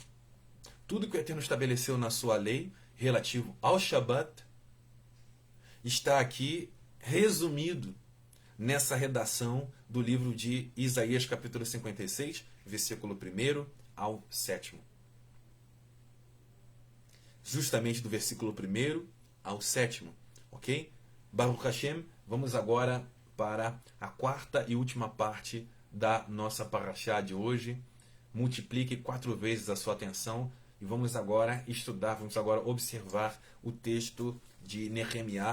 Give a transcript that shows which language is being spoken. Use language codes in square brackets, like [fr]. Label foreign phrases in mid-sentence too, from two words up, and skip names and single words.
[pt] Tudo que o Eterno estabeleceu na sua lei, relativo ao Shabat, está aqui resumido nessa redação do livro de Isaías, capítulo 56, versículo 1 ao 7. Justamente do versículo 1 ao 7, ok? [he] ברוך השם, [pt] vamos agora para a quarta e última parte da nossa parashá de hoje. Multiplique 4 vezes a sua atenção e vamos agora estudar, vamos agora observar o texto de Nehemiá.